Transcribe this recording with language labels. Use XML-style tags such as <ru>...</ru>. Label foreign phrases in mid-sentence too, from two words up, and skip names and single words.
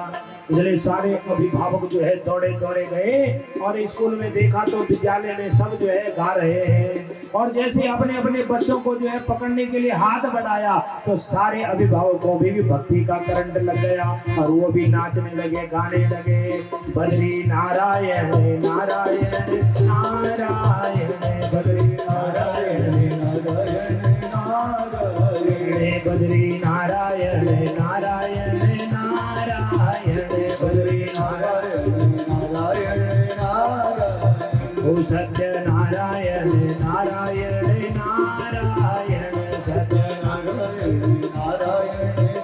<hi>इसलिए सारे अभिभावक जो है दौड़े दौड़े गए और स्कूल में देखा तो विद्यालय में सब जो है गा रहे हैं, और जैसे अपने अपने बच्चों को जो है पकड़ने के लिए हाथ बढ़ाया तो सारे अभिभावकों में भी भक्ति का करंट लग गया और वो भी नाचने लगे, गाने लगे। बद्री नारायण नारायण नारायण, बद्री नारायण नारायण नारायण, बद्री नारायण नारायण नारायण, बद्री नारायण नारायण नारायण, ओ सत्य नारायण नारायण नारायण, सत्य नारायण नारायण</hi>